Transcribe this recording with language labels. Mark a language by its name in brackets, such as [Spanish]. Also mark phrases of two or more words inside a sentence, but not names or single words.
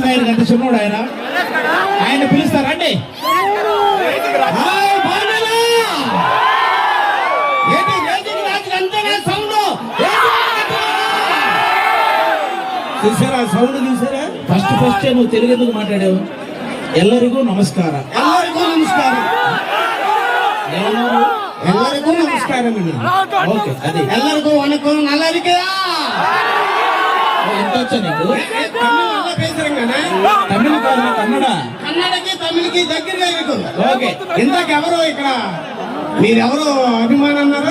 [Telugu] ఆయన కంటే చిన్నవాడు ఆయన పిలుస్తారండి. చూసారా సౌండ్? చూసారా? ఫస్ట్ నువ్వు తెలుగు ఎందుకు మాట్లాడావు? [Kannada] ಎಲ್ಲರಿಗೂ ನಮಸ್ಕಾರ. ಎಲ್ಲರಿಗೂ ನಮಸ್ಕಾರ. ಎಲ್ಲರಿಗೂ ನಮಸ್ಕಾರ. [Telugu] ఓకే, అది [Tamil] ಎಲ್ಲರಿಗೂ వణకం. நல்லா இருக்கியா? [Telugu] ఎంత వచ్చా నీకు? [Tamil] நல்லா பேசுறேங்க. [Telugu] తమిళ కాదు, కన్నడ. కన్నడకి తమిళకి దగ్గరగా ఇరుకు. ఓకే, ఇందాక ఎవరు ఇక్కడ మీరెవరు అభిమాని అన్నారు?